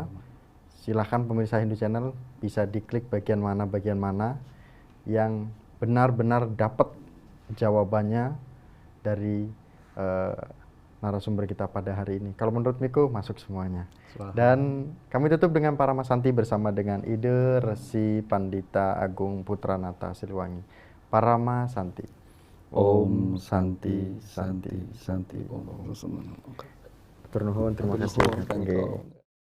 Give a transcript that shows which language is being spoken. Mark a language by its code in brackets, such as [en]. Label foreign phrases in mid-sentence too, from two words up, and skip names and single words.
[id] Silahkan pemirsa Indo Channel bisa diklik bagian mana yang benar-benar dapat jawabannya dari narasumber kita pada hari ini. Kalau menurut Miko masuk semuanya. Dan kami tutup dengan Parama Santi bersama dengan Ide Resi Pandita Agung Putranata Siliwangi. Parama Santi. [sa] Om Santi Santi Santi Om. [id] Turnuhun, terima kasih. [en] Thank you.